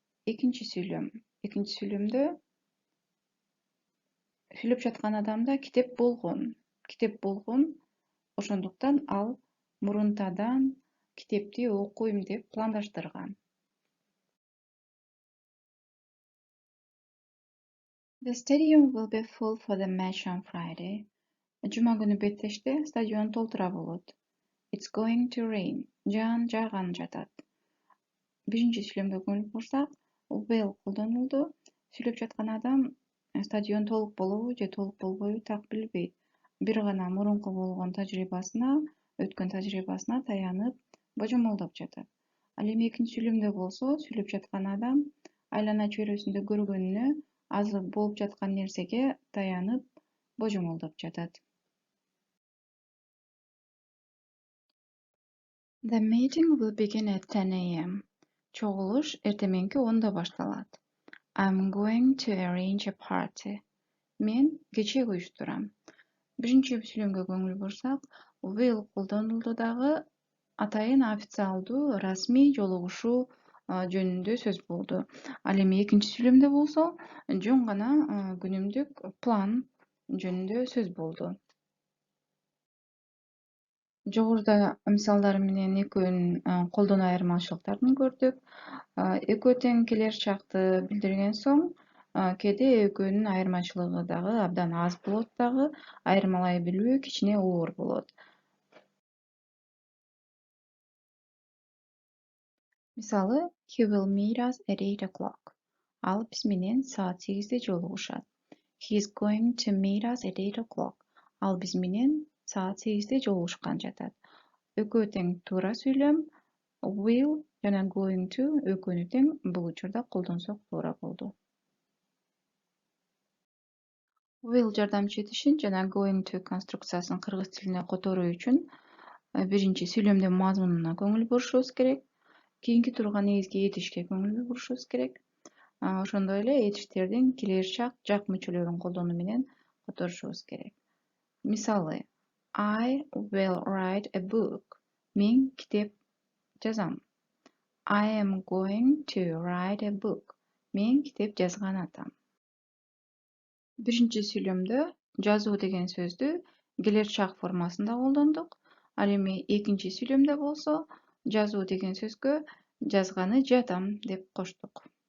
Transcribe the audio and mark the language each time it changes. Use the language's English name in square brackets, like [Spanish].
[Kyrgyz] Экинчи сүйлөмдө сүйлөп жаткан адамда китеп болгон. Китеп болгон, ошондуктан ал мурунтадан китепти окуйм деп пландаштырган. [English] The stadium will be full for the match on Friday. [Kyrgyz] Жума күнү Беттеште стадион толтура болот. [English] It's going to rain. [Kyrgyz] Жаан жааган жатат. Биринчи сүйлөмгө көңүл бурсак, will колдонулду. Сүйлөп жаткан адам стадион толук болобу же толук болбойбу так билбейт. Бир гана мурунку болгон өткөн тажрыйбасына таянып, божомолдоп жатат. Ал эми экинчи сүйлөмдө болсо, сүйлөп жаткан адам айлана чөйрөсүндө көргөнүнө, азыр болуп жаткан нерсеге таянып, божомолдоп жатат. [English] The meeting will begin at 10 a.m. [Kyrgyz] Чогулуш эртеменки 10-да башталат. [English] I'm going to arrange a party. [Kyrgyz] Мен кечек уюштурам. Биринчи сүйлөмгө көңүл бурсак, will колдонулду дагы атайын официалдуу, расмий жолугушуу жөнүндө сөз болду. Ал эми экинчи сүйлөмдө болсо, жөн гана күнүмдүк план жөнүндө сөз болду. Жогоруда мисалдар менен экөөнүн колдонуу айырмачылыктарын көрдүк. Экөө тең келер чакты билдирген соң, кээде экөөнүн айырмачылыгы дагы абдан аз болот дагы, айырмалай билүү кичине оор болот. Мисалы, [English] he will meet us at 8 o'clock. [Kyrgyz] Ал биз менен саат 8-де жолугушат. [English] He is going to meet us at 8 o'clock. [Kyrgyz] Ал биз менен саат 8-де жолугушкан жатат. Экөө тең туура сүйлөм, will жана going to экөөнү тең бул учурда колдонсок туура болду. Will жардамчы этишин жана going to конструкциясын кыргыз тилине которуу үчүн биринчи сүйлөмдө мазмунуна көңүл бурушубуз керек. Кийинки турган негизги этишке көңүл бурушубуз керек. Ошондой эле этиштердин келер чак жак мүчөлөрүн колдонуу менен которушубуз керек. Мисалы, [English] I will write a book. [Kyrgyz] Мен китеп жазам. [English] I am going to write a book. [Kyrgyz] Мен китеп жазган атам. Биринчи сүйлөмдө жазуу деген сөздү келер чак формасында колдондук. Ал эми экинчи сүйлөмдө болсо, жазуу деген сөзгө жазганы жатам деп коштук.